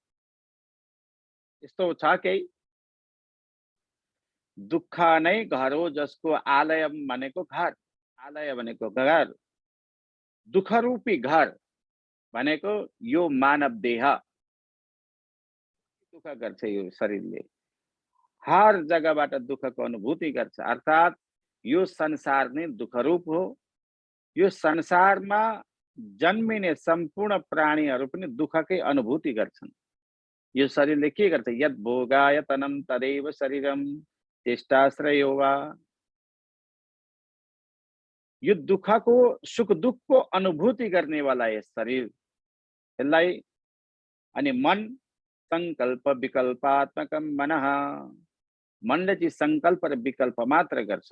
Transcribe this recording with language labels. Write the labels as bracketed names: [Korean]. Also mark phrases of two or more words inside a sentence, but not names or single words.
[Nepali] यस्तो छ केही दुःख नै घर हो जसको आलयम भनेको घर, आलय भनेको घर, दुःखरूपी घर भनेको यो मानव देह दुःख गर्छ। यो शरीरले हर जग्गाबाट दुःखको अनुभूति गर्छ। अर्थात् यो संसार नै दुःखरूप हो। यो संसारमा जन्मिने सम्पूर्ण प्राणीहरू पनि दुःखकै अनुभूति गर्छन्। यो शरीरले के गर्छ? [Sanskrit] यद भोगायतनम तदैव शरीरम चेष्टाश्रयो वा। [Nepali] यो दुःखको सुख दुःखको अनुभूति गर्नेवाला यस शरीर, यसलाई अनि मन [Sanskrit] संकल्प विकल्पात्मकम मनः, [Nepali] मनले चाहिँ संकल्प र विकल्प मात्र गर्छ।